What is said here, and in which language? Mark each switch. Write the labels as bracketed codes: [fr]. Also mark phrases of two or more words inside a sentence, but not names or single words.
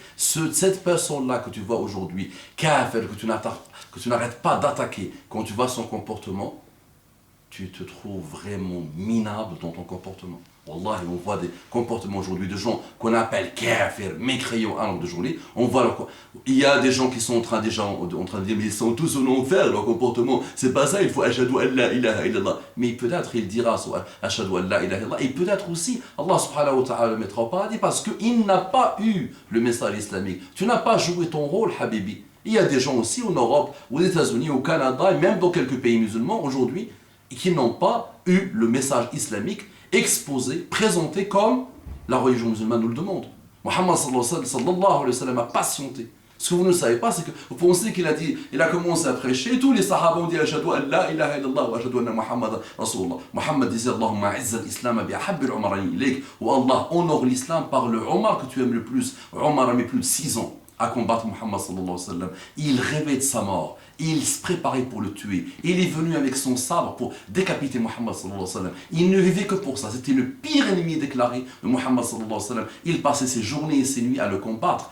[fr] Cette personne-là que tu vois aujourd'hui, kafir, que tu n'arrêtes pas d'attaquer, quand tu vois son comportement, tu te trouves vraiment minable dans ton comportement. Wallah, on voit des comportements aujourd'hui de gens qu'on appelle kafir, mécréants à l'heure de journée. Il y a des gens qui sont en train de dire, mais ils sont tous en enfer, leur comportement. C'est pas ça, il faut [ar] أشهد أن لا إله إلا الله. [fr] Mais peut-être il dira [ar] أشهد أن لا إله إلا الله. [fr] Et peut-être aussi, Allah [ar] سبحانه وتعالى [fr] le mettra au paradis parce qu'il n'a pas eu le message islamique. Tu n'as pas joué ton rôle, habibi. Il y a des gens aussi en Europe, aux États-Unis, au Canada, et même dans quelques pays musulmans aujourd'hui, qui n'ont pas eu le message islamique exposé, présenté comme la religion musulmane nous le demande. Muhammad [ar] صلى الله عليه وسلم [fr] a patienté. Ce que vous ne savez pas, c'est que vous pensez qu'il a commencé à prêcher, et tous les sahaba ont dit [ar] أشهد أن لا إله إلا الله وأشهد أن محمدا رسول الله. Muhammad disait اللهم أعز الإسلام بأحب العمرين إليك, [fr] ou Allah honore l'islam par le Omar que tu aimes le plus. Omar a mis plus de 6 ans à combattre Muhammad [ar] صلى الله عليه وسلم. [fr] Il rêvait de sa mort. Il se préparait pour le tuer. Il est venu avec son sabre pour décapiter Muhammad [ar] صلى الله عليه وسلم. [fr] Il ne vivait que pour ça. C'était le pire ennemi déclaré de Muhammad [ar] صلى الله عليه وسلم. [fr] Il passait ses journées et ses nuits à le combattre.